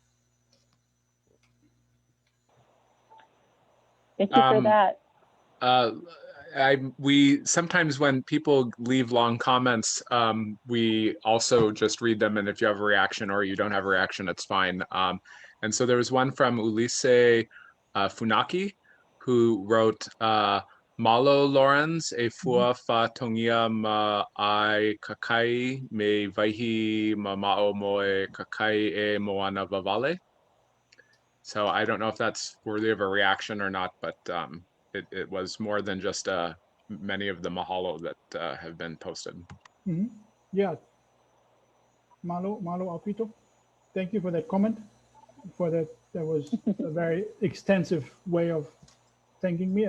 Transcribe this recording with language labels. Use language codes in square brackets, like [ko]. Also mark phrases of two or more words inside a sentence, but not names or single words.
[en] Thank you for that. We sometimes, when people leave long comments, we also just read them, and if you have a reaction or you don't have a reaction, it's fine. And so there was one from Ulisse Funaki, who wrote, [to] Malo Lorenz e fua fa tongia ma ai kakai me vaihi ma mao moe kakai e moana vavale. [en] So I don't know if that's worthy of a reaction or not, but it was more than just many of the mahalo that have been posted. Mm-hmm. Yeah. Malo Alpito, thank you for that comment. For that was a very extensive way of thanking me.